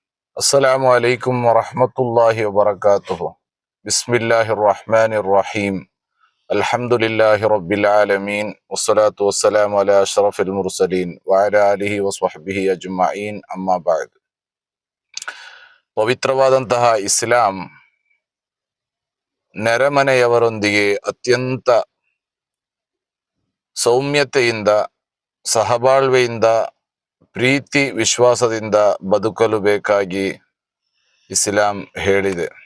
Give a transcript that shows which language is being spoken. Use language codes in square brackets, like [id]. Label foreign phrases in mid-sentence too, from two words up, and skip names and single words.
[ar] السلام عليكم ورحمة الله وبركاته. بسم الله الرحمن الرحيم. الحمد لله رب العالمين والصلاة والسلام على أشرف المرسلين وعلى آله وصحبه أجمعين أما بعد. [kn] ಪವಿತ್ರವಾದಂತಹ ಇಸ್ಲಾಂ ನೆರೆಮನೆಯವರೊಂದಿಗೆ ಅತ್ಯಂತ ಸೌಮ್ಯತೆಯಿಂದ, ಸಹಬಾಳ್ವೆಯಿಂದ, ಪ್ರೀತಿ ವಿಶ್ವಾಸದಿಂದ ಬದುಕಲು ಬೇಕಾಗಿ ಇಸ್ಲಾಂ ಹೇಳಿದೆ.